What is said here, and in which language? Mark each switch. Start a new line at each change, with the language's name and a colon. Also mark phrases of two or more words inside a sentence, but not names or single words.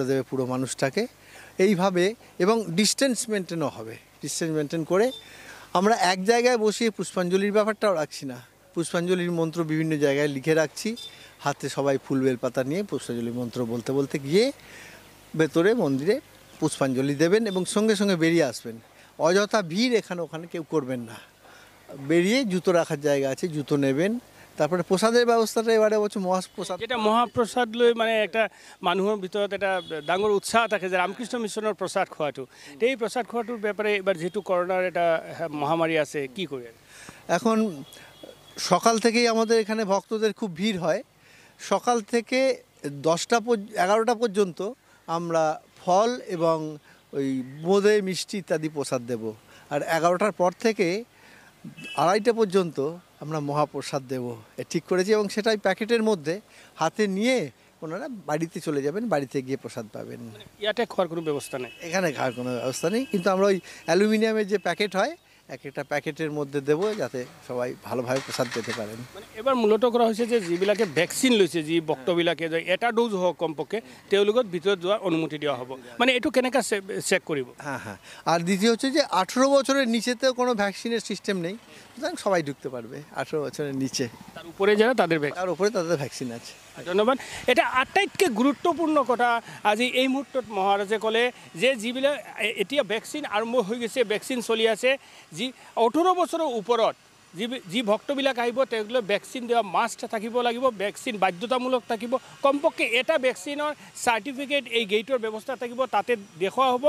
Bangla: দেবে পুরো মানুষটাকে এইভাবে এবং ডিস্টেন্স মেনটেনও হবে ডিস্টেন্স মেনটেন করে আমরা এক জায়গায় বসিয়ে পুষ্পাঞ্জলির ব্যাপারটাও রাখছি না পুষ্পাঞ্জলির মন্ত্র বিভিন্ন জায়গায় লিখে রাখছি হাতে সবাই ফুল বেলপাতা নিয়ে পুষ্পাঞ্জলির মন্ত্র বলতে বলতে গিয়ে ভেতরে মন্দিরে পুষ্পাঞ্জলি দেবেন এবং সঙ্গে সঙ্গে বেরিয়ে আসবেন অযথা ভিড় এখানে ওখানে কেউ করবেন না বেরিয়ে জুতো রাখার জায়গা আছে জুতো নেবেন তারপরে প্রসাদের ব্যবস্থাটা এবারে বলছে মহাপ্রসাদ
Assamese: যেটা মহাপ্ৰসাদ লৈ মানে একটা মানুহৰ ভিতৰত এটা ডাঙৰ উৎসাহ থাকে যে ৰামকৃষ্ণ মিছনৰ প্ৰসাদ খোৱাটো এই প্ৰসাদ খোৱাটোৰ
Bangla: ব্যাপারে এবার যেহেতু করোনার
Assamese: এটা মহামারী আছে
Bangla: কি করে এখন সকাল থেকেই আমাদের এখানে ভক্তদের খুব ভিড় হয় সকাল থেকে 11টা পর্যন্ত আমরা ফল এবং ওই বোঁদে মিষ্টি ইত্যাদি প্রসাদ দেব আর 11টার পর থেকে 2:30টা পর্যন্ত আমরা মহাপ্রসাদ দেব ঠিক করেছি এবং সেটাই প্যাকেটের মধ্যে হাতে নিয়ে ওনারা বাড়িতে চলে যাবেন বাড়িতে গিয়ে প্রসাদ পাবেন ইয়াতে খাওয়ার কোনো ব্যবস্থা নেই এখানে খাওয়ার কোনো ব্যবস্থা নেই কিন্তু আমরা ওই অ্যালুমিনিয়ামের যে প্যাকেট হয় একটা প্যাকেটের মধ্যে দেবো যাতে সবাই ভালোভাবে প্রসাদ পেতে পারেন মানে এবার মূলত করা হয়েছে যে
Assamese: যিবিলাকে ভ্যাকসিন লৈছে যি ভক্তবিলাকে এটা ডোজ হোক কমপক্ষে তেওঁলোকৰ ভিতৰত যোৱাৰ অনুমতি দেওয়া হ'ব মানে এটো কেনেকা চেক কৰিব
Bangla: হ্যাঁ হ্যাঁ আর দ্বিতীয় হচ্ছে যে 18 বছরের নিচেতেও কোনো ভ্যাকসিনের সিস্টেম নেই সুতরাং সবাই ঢুকতে পারবে 18 বছরের নিচে তার উপরে যারা তাদের তার উপরে তাদের ভ্যাকসিন আছে
Assamese: ধন্যবাদ এটা আটাইতকৈ গুৰুত্বপূৰ্ণ কথা আজি এই মুহূৰ্তত মহাৰাজে ক'লে যে যিবিলাক এতিয়া ভ্যাকসিন আৰম্ভ হৈ গৈছে ভ্যাকসিন চলি আছে যি 18 বছৰৰ ওপৰত যি ভক্তবিলাক আহিব তেওঁলোকে ভেকচিন দিয়া মাষ্ট থাকিব লাগিব, ভেকচিন বাধ্যতামূলক থাকিব, কমপক্ষে এটা ভেকচিনৰ চাৰ্টিফিকেট এই গেটৰ ব্যৱস্থা থাকিব, তাতে দেখুওৱা হ'ব।